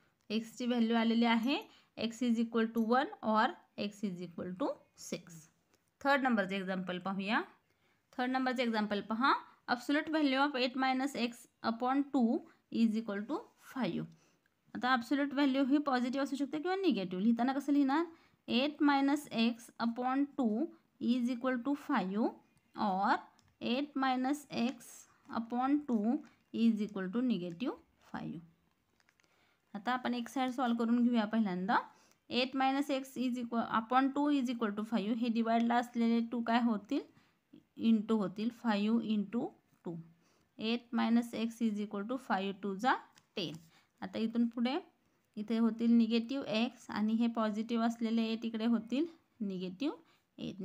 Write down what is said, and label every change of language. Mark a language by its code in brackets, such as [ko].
[mr] एक्सची value आलेली आहे [en] x is equal to 1 और x is equal to 6. [mr] Third नंबरचं एक्झाम्पल पाहूया. थर्ड नंबरचं एक्झाम्पल पहा. [en] Absolute value of 8 minus x upon 2 is equal to 5. [mr] आता ॲब्सोल्यूट व्हॅल्यू ही पॉझिटिव्ह असू शकते किंवा निगेटिव्ह. लिहिताना कसं लिहिणार? [en] 8 minus x upon 2 is equal to 5 और 8 minus x upon 2 is equal to negative 5. [mr] आता आपण एक साईड सॉल्व करून घेऊया पहिल्यांदा. [en] 8 minus x is equal upon 2 is equal to 5. [mr] हे डिवाइडला असलेले 2 काय होतील? इंटू होतील. [en] 5 into 2. 8 minus x is equal to 5 2 जा 10. [mr] आता इथून पुढे इथे होतील निगेटिव्ह x आणि हे पॉझिटिव्ह असलेले 8 इकडे होतील निगेटिव्ह 8.